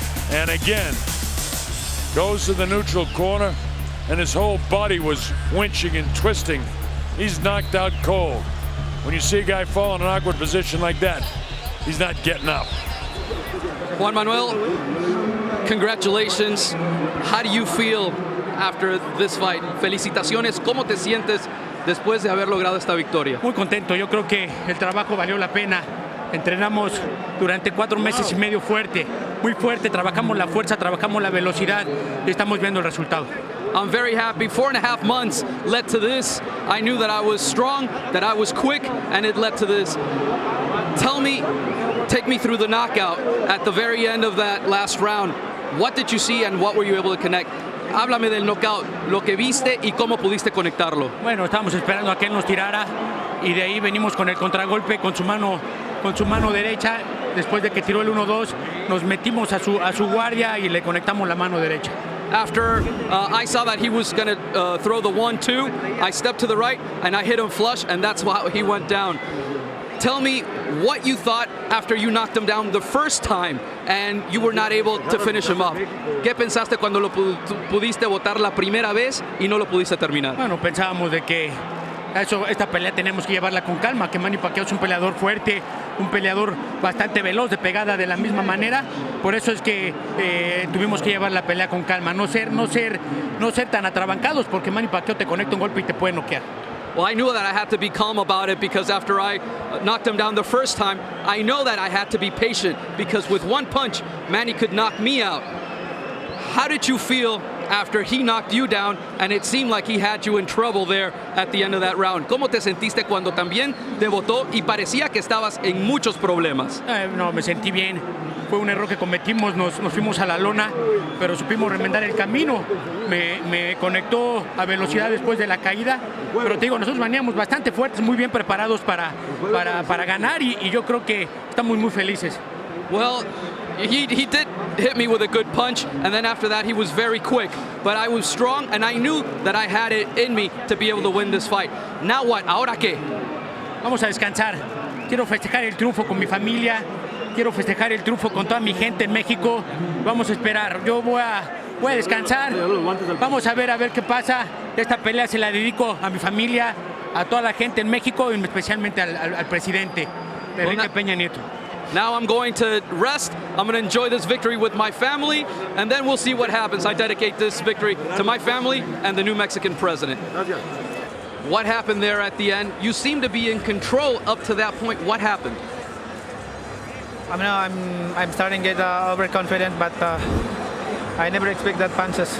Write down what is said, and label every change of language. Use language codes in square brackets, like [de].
[en] And again, goes to the neutral corner, and his whole body was winching and twisting. He's knocked out cold. When you see a guy fall in an awkward position like that, he's not getting up. Juan Manuel, congratulations. How do you feel after this fight? [es] Felicitaciones. ¿Cómo te sientes después de haber logrado esta victoria? Muy contento. Yo creo que el trabajo valió la pena. Entrenamos durante 4 meses y medio fuerte, muy fuerte. Trabajamos la fuerza, trabajamos la velocidad y estamos viendo el resultado. [en] I'm very happy. 4.5 months led to this. I knew that I was strong, that I was quick, and it led to this. Tell me, take me through the knockout at the very end of that last round. What did you see and what were you able to connect? [es] Háblame del knockout, lo que viste y cómo pudiste conectarlo. Bueno, estábamos esperando a que él nos tirara y de ahí venimos con el contragolpe con su mano derecha. Después de que tiró el 1-2, nos metimos a su guardia y le conectamos la mano derecha. [en] After I saw that he was going to throw the 1-2, I stepped to the right and I hit him flush, and that's how he went down. Tell me what you thought after you knocked him down the first time and you were not able to finish him up. [es] ¿Qué pensaste cuando lo pudiste botar la primera vez y no lo pudiste terminar? Bueno, pensábamos de que esta pelea tenemos que llevarla con calma, que Manny Pacquiao es un peleador fuerte, un peleador bastante veloz, de pegada de la misma manera. Por eso es que tuvimos que llevar la pelea con calma, no ser tan atrabancados, porque Manny Pacquiao te conecta un golpe y te puede noquear. [en] Well, I knew that I had to be calm about it because after I knocked him down the first time, I know that I had to be patient because with one punch, Manny could knock me out. How did you feel after he knocked you down and it seemed like he had you in trouble there at the end of that round? [es] ¿Cómo te sentiste cuando también te botó y parecía que estabas en muchos problemas? No, me sentí bien. fue un error que cometimos, nos fuimos a la lona, pero supimos remendar el camino. Me conectó a velocidad después de la caída, pero te digo, nosotros veníamos bastante fuertes, muy bien preparados para ganar y yo creo que estamos muy felices. [en] Well, he did hit me with a good punch, and then after that he was very quick. But I was strong, and I knew that I had it in me to be able to win this fight. Now what? [es] ¿Ahora qué? Vamos a descansar. Quiero festejar el triunfo con mi familia, quiero festejar el triunfo con toda mi gente en México. Vamos a esperar. Yo voy a descansar. Vamos a ver qué pasa. Esta pelea se la dedico a mi familia, a toda la gente en México y especialmente al presidente, Enrique Peña Nieto. [en] Now I'm going to rest. I'm going to enjoy this victory with my family, and then we'll see what happens. I dedicate this victory to my family and the new Mexican president. What happened there at the end? You seem to be in control up to that point. What happened? I mean, I'm starting to get overconfident, but I never expect that punch.